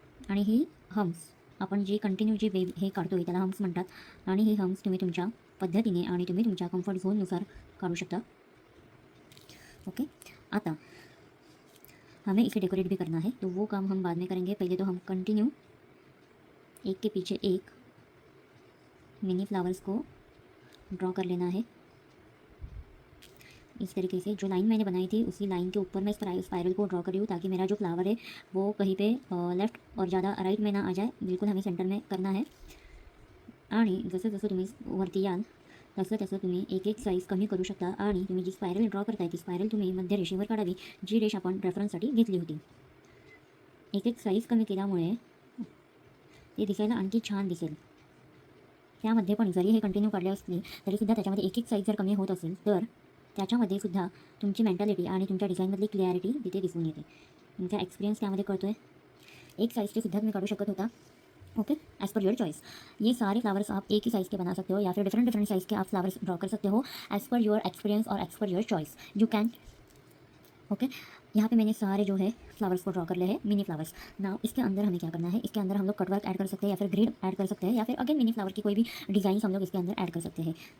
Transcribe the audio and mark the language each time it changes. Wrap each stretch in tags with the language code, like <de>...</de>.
<mr>आणि ही हम्स आपण जी कंटिन्यू जी वेव हे काढतोय त्याला हम्स म्हणतात. आणि हे हम्स तुम्ही तुमच्या पद्धतीने आणि तुम्ही तुमच्या कम्फर्ट झोननुसार काढू शकता.</mr> <hi>ओके, आता हमें इसे डेकोरेट भी करना है तो वो काम हम बाद में करेंगे. पहले तो हम कंटिन्यू एक के पीछे एक मिनी फ्लावर्स को ड्रॉ कर लेना है. इस तरीके से जो लाइन मैंने बनाई थी उसी लाइन के ऊपर मैं स्पाइरल को ड्रॉ कर रही हूँ ताकि मेरा जो फ्लावर है वो कहीं पे लेफ्ट और ज़्यादा राइट में ना आ जाए. बिल्कुल हमें सेंटर में करना है.</hi> <mr>आणि जसं जसं तुम्ही वरती याल तसं तसं तुम्ही एक एक साईज कमी करू शकता. आणि तुम्ही जी स्पायरल ड्रॉ करताय ती स्पायरल तुम्ही मध्य रेषेवर काढावी, जी रेष आपण रेफरन्ससाठी घेतली होती. एक एक साईज कमी केल्यामुळे ते दिसायला आणखी छान दिसेल. त्यामध्ये पण जरी हे कंटिन्यू काढले असले तरीसुद्धा त्याच्यामध्ये एक एक साईज जर कमी होत असेल तर त्याच्यामध्ये सुद्धा तुमची मेंटॅलिटी आणि तुमच्या डिझाईनमधली क्लॅरिटी तिथे दिसून येते. तुमचा एक्सपिरियन्स त्यामध्ये कळतो आहे.</mr> <hi>एक साइज़ के सुद्धा तुम्हें</hi> <mr>काढू शकत होता.</mr> <hi>Okay,</hi> <en>As per your choice.</en> <hi>ये सारे फ्लावर्स आप एक ही साइज़ के बना सकते हो या फिर डिफरेंट डिफरेंट साइज़ के आप फ्लावर्स ड्रॉ कर सकते हो एज़ पर योर एक्सपीरियंस और as per your choice you can. Okay, यहाँ पे मैंने सारे जो है फ्लावर्स को ड्रॉ कर ले हैं, मिनी फ्लावर्स. नाउ इसके अंदर हमें क्या करना है, इसके अंदर हम लोग कटवर्क ऐड कर सकते हैं या फिर ग्रिड ऐड कर सकते हैं या फिर अगेन मिनी फ्लावर की कोई भी डिज़ाइन हम लोग इसके अंदर ऐड कर सकते हैं.</hi>